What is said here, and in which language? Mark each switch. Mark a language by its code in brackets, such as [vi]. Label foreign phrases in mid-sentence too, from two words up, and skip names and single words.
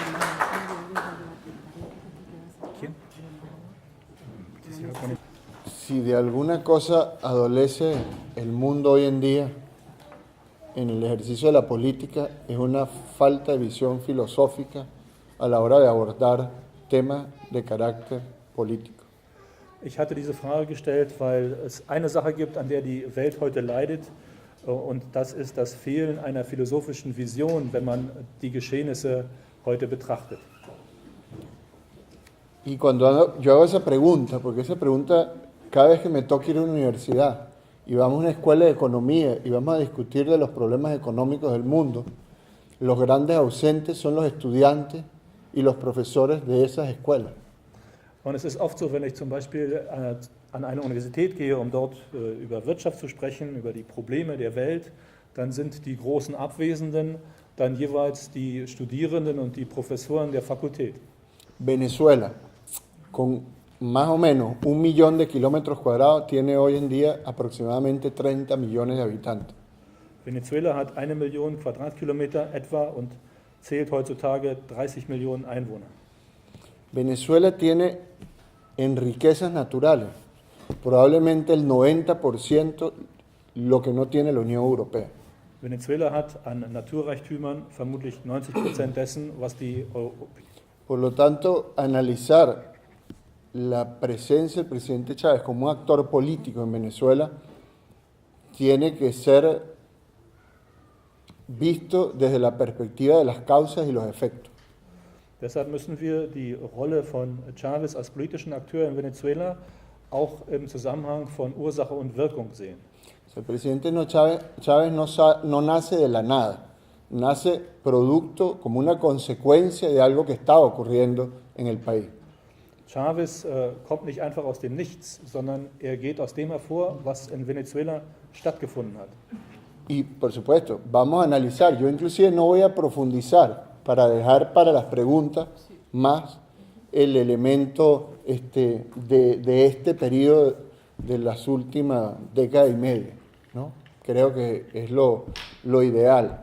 [es] Sí, Si de alguna cosa adolece el mundo hoy en día en el ejercicio de la política, es una falta de visión filosófica a la hora de abordar temas de carácter político. [de] Ich hatte diese Frage gestellt, weil es eine Sache gibt, an der die Welt heute leidet, und das ist das Fehlen einer philosophischen Vision, wenn man die Geschehnisse heute betrachtet. [es] Y cuando yo hago esa pregunta, porque esa pregunta cada vez que me toca ir a una universidad y vamos a una escuela de economía y vamos a discutir de los problemas económicos del mundo, los grandes ausentes son los estudiantes y los profesores de esas escuelas. [de] Und es ist oft so, wenn ich zum Beispiel an eine Universität gehe, um dort über Wirtschaft zu sprechen, über die Probleme der Welt, dann sind die großen Abwesenden dann jeweils die Studierenden und die Professoren der Fakultät. [es] Venezuela, con más o menos 1 millón de kilómetros cuadrados, tiene hoy en día aproximadamente 30 millones de habitantes. [de] Venezuela hat 1 Million Quadratkilometer etwa und zählt heutzutage 30 Millionen Einwohner. [es] Venezuela tiene en riquezas naturales probablemente el 90% lo que no tiene la Unión Europea. [de] Venezuela hat an Naturreichtümern vermutlich 90% dessen, was die [es] Por lo tanto, analizar la presencia del presidente Chávez como un actor político en Venezuela tiene que ser visto desde la perspectiva de las causas y los efectos. [de] Deshalb müssen wir die Rolle von Chávez als politischen Akteur in Venezuela auch im Zusammenhang von Ursache und Wirkung sehen. [es] El presidente Chávez no nace de la nada, nace producto como una consecuencia de algo que estaba ocurriendo en el país. [de] Chávez kommt nicht einfach aus dem Nichts, sondern er geht aus dem hervor, was in Venezuela stattgefunden hat. [es] Y por supuesto, vamos a analizar, yo inclusive no voy a profundizar para dejar para las preguntas más el elemento de este periodo de las últimas décadas y media, ¿no? Creo que es lo ideal.